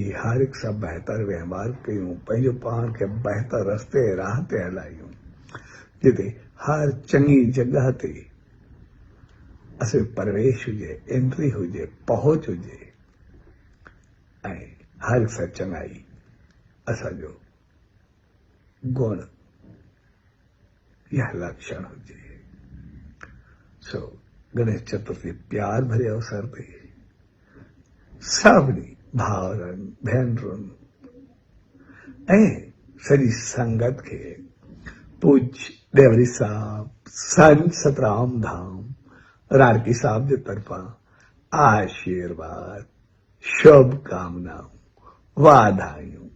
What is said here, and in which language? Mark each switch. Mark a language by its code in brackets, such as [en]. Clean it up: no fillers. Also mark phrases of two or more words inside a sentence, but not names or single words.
[sd] हर हिकु सां बहितर वहिंवार कयूं, पंहिंजो पाण खे बहितर रस्ते राह ते हलायूं, जिते हर चङी जॻह ते असां प्रवेश हुजे, एंट्री हुजे, पहुच हुजे, ऐं हर हिकु सां चङाई असांजो गुण यह लक्षण हुजे। सो गणेश चतुर्थी प्यार भरे अवसर ते सभिनी भाउरनि, भेनरुनि ऐं सॼी संगत खे पूज्य डेवरी साहब, संत सतराम धाम, रारकी साहब जे तरफ़ां आशीर्वाद, शुभकामनाऊं, वाधायूं।